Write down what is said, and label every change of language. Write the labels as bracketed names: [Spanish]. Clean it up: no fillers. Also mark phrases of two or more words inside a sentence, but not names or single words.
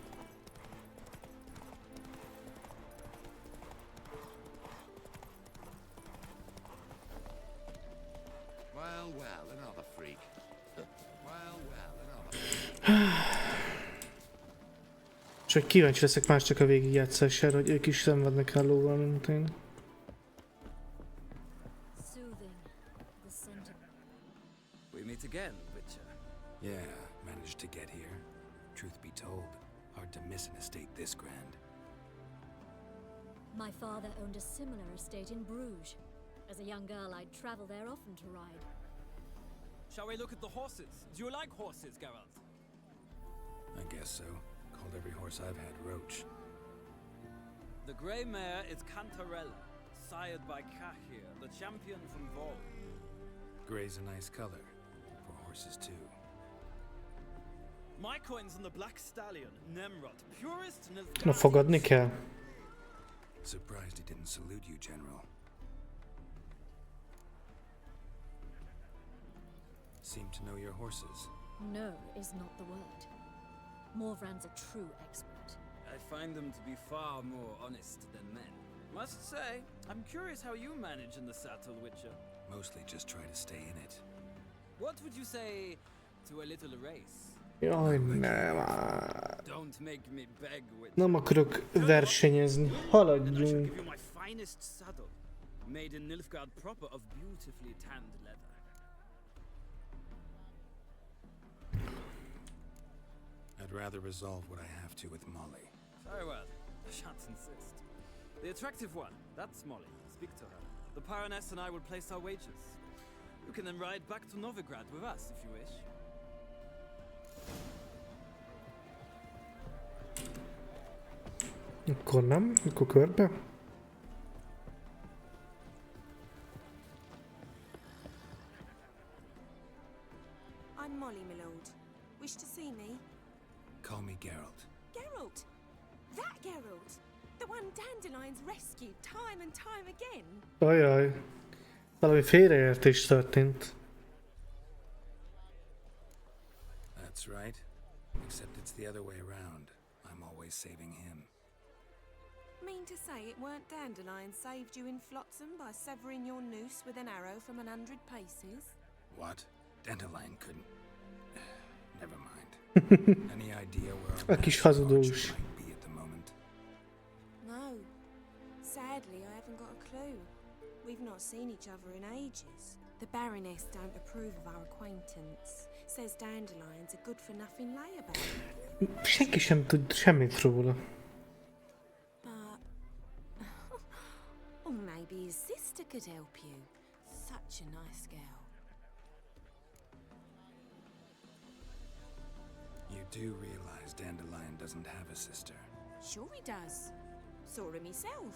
[English] Well, well, another freak. Well, well, another. [Hungarian] Csak kíváncsi leszek más csak a végigjátszására, hogy ők is szenvednek el lóval, mint én. [English] We meet again, Witcher. Yeah, managed to get here. Truth be told, hard to miss an estate this grand. My father owned a similar estate in Bruges. As a young girl, I'd travel there often to ride. Shall we look at the horses? Do you like horses, Geralt? I guess so. Called every horse I've had Roach. The grey mare is Cantarella, sired by Cahir, the champion from Vol. Grey's a nice color. For horses too. My coin's on the black stallion, Nemrod, purest [Hungarian] Na fogadni kell. [English] Surprised he didn't salute you, General. Seem to know your horses. No is not the word. Morvran's a true expert. I find them to be far more honest than men. Must say, I'm curious how you manage in the saddle, Witcher. Mostly just try to stay in it. What would you say to a little race? [Hungarian] Jaj, nem. [English] Don't make me beg, Witcher. [Hungarian] Nem akarok versenyezni. Haladjunk. [English] Give you my finest saddle, made in Nilfgaard proper of beautifully tanned leather. I'd rather resolve what I have to with Molly. Very well. I shan't insist. The attractive one, that's Molly. Speak to her. The Baroness and I will place our wages. You can then ride back to Novigrad with us if you wish. [Hungarian] Akkor nem? Akkor körbe? [English] I'm Molly, my lord. Wish to see me? Call me Geralt. Geralt! That Geralt! The one Dandelion's rescued time and time again! [Hungarian] Ajaj. Valami félreértés történt. [English] That's right. Except it's the other way around. I'm always saving him. Mean to say it weren't Dandelion saved you in Flotsam by severing your noose with an arrow from 100 paces? What? Dandelion couldn't. Never mind. Any idea where [Hungarian] A kis hazudós. [English] might be at the moment? No. Sadly, I haven't got a clue. We've not seen each other in ages. The Baroness don't approve of our acquaintance. Says Dandelion's a good-for-nothing layabout. [Hungarian] Senki sem tud semmit róla. [English] But... or maybe his sister could help you. Such a nice girl. You do realize Dandelion doesn't have a sister. Sure he does. Saw him myself.